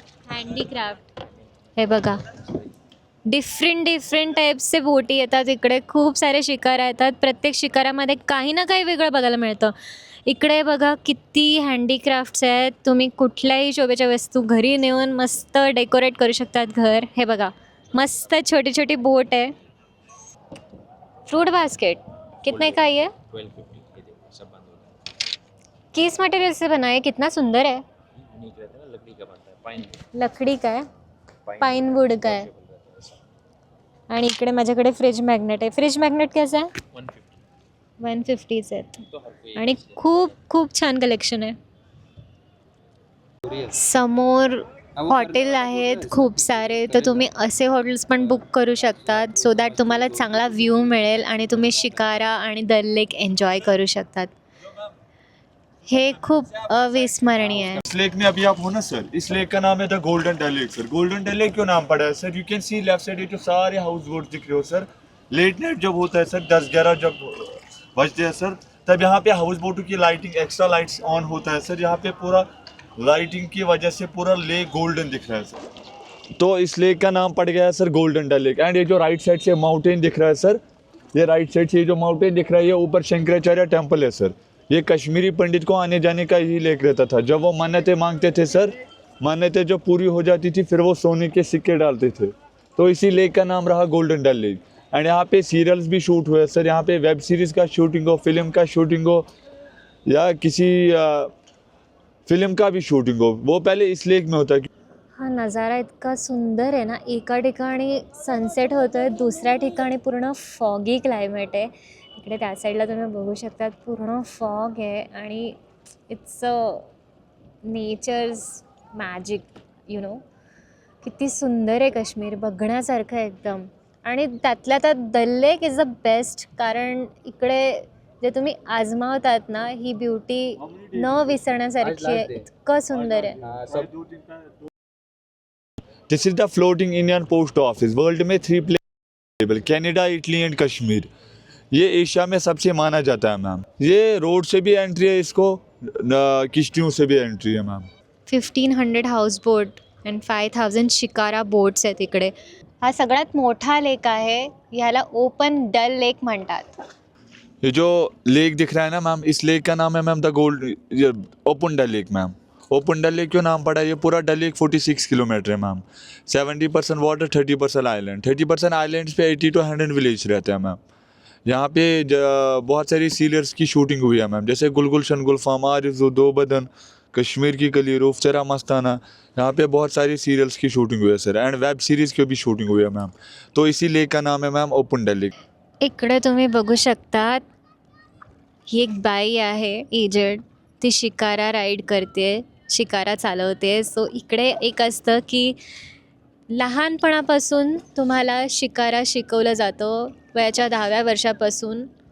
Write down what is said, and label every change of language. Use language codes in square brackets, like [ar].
[mr] Handicraft. हे बघा different टाईप्सचे बोटी येतात इकडे. खूप सारे शिकारा येतात. प्रत्येक शिकारामध्ये काही ना काही वेगळं बघायला मिळतं. इकडे बघा किती हँडीक्राफ्ट्स आहेत. तुम्ही कुठल्याही शोभेच्या वस्तू घरी नेऊन मस्त डेकोरेट करू शकतात घर. हे बघा मस्त छोटी छोटी बोट आहे. [hi] फ्रूट बास्केट कितने का ये? 1250 सब बंद हो गया. किस मटेरियल से बना है? कितना सुंदर है. यूनिक रहता है ना लकड़ी का बनता है. पाइन लकड़ी का है. पाइन वुड का है. [mr] आणि इकडे माझ्याकडे फ्रीज मॅग्नेट आहे. फ्रीज मॅग्नेट कसं आहे? 150च आहेत. आणि खूप खूप छान कलेक्शन आहे. समोर हॉटेल आहेत खूप सारे. तर तुम्ही असे हॉटेल्स पण बुक करू शकतात सो दॅट तुम्हाला चांगला व्ह्यू मिळेल आणि तुम्ही शिकारा आणि दल लेक एन्जॉय करू शकतात. हे खूप अविस्मरणीय आहे. [hi] इस लेक में अभी आप हो ना सर, इस लेक का नाम है the golden dull lake sir. Golden dull lake क्यों नाम पड़ा है sir? [en] you can see left side [hi] ये जो सारे हाउस बोट दिख रहे हो सर. लेट नाइट जब होता है सर 10-11 जब बजते हैं सर तब यहाँ पे हाउस बोटों की लाइटिंग एक्स्ट्रा लाइट्स ऑन होता है सर. यहाँ पे पूरा लाइटिंग की वजह से पूरा लेक गोल्डन दिख रहा है सर. तो इस लेक का नाम पड़ गया है sir golden dull lake. And ये जो राइट साइड से माउंटेन दिख रहा है सर, ये राइट साइड से ये जो माउंटेन दिख रहा है ये ऊपर शंकराचार्य टेम्पल है सर. ये कश्मीरी पंडित को आने जाने का ही लेक रहता था. जब वो मन्नतें मांगते थे सर, मन्नतें जब पूरी हो जाती थी फिर वो सोने के सिक्के डालते थे. तो इसी लेक का नाम रहा गोल्डन डल लेक. एंड यहाँ पे सीरियल्स भी शूट हुए सर. यहाँ पे वेब सीरीज़ का शूटिंग हो, फिल्म का शूटिंग हो या किसी फिल्म का भी शूटिंग हो वो पहले इस लेक में होता है. [mr] हा नजारा इतका सुंदर आहे ना. एका ठिकाणी सनसेट होतो आहे, दुसऱ्या ठिकाणी पूर्ण फॉगी क्लायमेट आहे. इकडे त्या साईडला तुम्ही बघू शकतात पूर्ण फॉग आहे आणि [en] It's a nature's magic you know. [mr] किती सुंदर आहे काश्मीर. बघण्यासारखं आहे एकदम. आणि त्यातल्या त्यात दल लेक [en] is the best [mr] कारण इकडे जे तुम्ही आजमावतात ना, ही ब्युटी न विसरण्यासारखी आहे. इतकं सुंदर आहे. [en] this is the floating Indian post office, [hi] world में 3 place, Canada, Italy and Kashmir. ये एशिया में सबसे माना जाता है मैम। ये रोड से भी एंट्री है, इसको किश्तियों से भी एंट्री है ma'am. [mr] 1500 houseboat and 5000 shikara boats आहेत इकडे. हा सगळ्यात मोठा लेक आहे. ह्याला ओपन डल लेक म्हणतात. [hi] ये जो लेक दिख रहा है ना मैम, इस लेक का नाम है ma'am the gold open dull lake ma'am. Open dull lake क्यों नाम पड़ा है? ये पूरा डल लेक 46 किलोमीटर है मैम। 70% water, 30% island. 30% आइलैंड्स पे 80 to 100 विलेज रहते हैं मैम। यहाँ पे बहुत सारी सीरियल्स की शूटिंग हुई है मैम, जैसे गुलगुलशन गुलफाम, आरिज़ो, दो बदन, कश्मीर की कली, रूफचरा मस्ताना। यहाँ पे बहुत सारी सीरियल्स की शूटिंग हुई है सर, एंड वेब सीरीज़ की भी शूटिंग हुई है मैम। तो इसी लेक का नाम है मैम ओपन डल लेक। [mr] इकडे तुम्ही बघू शकतात, ही एक बाई आहे एजेड, ती शिकारा राईड करते, शिकारा चालवते. सो इकडे एक असतं की लहानपणापासून तुम्हाला शिकारा शिकवलं जातं, वयाच्या 10व्या वर्षापासून.